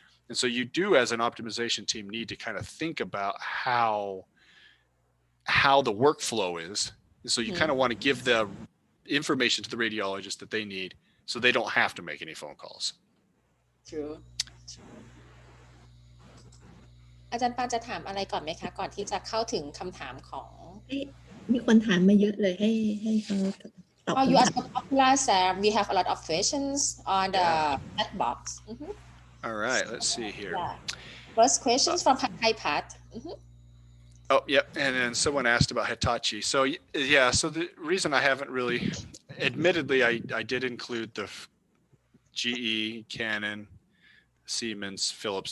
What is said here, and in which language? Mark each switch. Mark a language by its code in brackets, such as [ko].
[en] And so you do, as an optimization team, need to kind of think about how the workflow is. And so you kind of want to give the information to the radiologist that they need so they don't have to make any phone calls. True. [th] อาจารย์ปานจะถามอะไรก่อนไหมคะก่อนที่จะเข้าถึงคำถามของ มีคนถามมาเยอะเลยให้เขาตอบ [en] Oh, you are so popular, Sam. We have a lot of questions on the chat box. All right, let's see here. Yeah. First questions from Thai Pat. Oh, yep. And then someone asked about Hitachi. So the reason I haven't really, admittedly, I did include the GE, Canon, Siemens, Philips.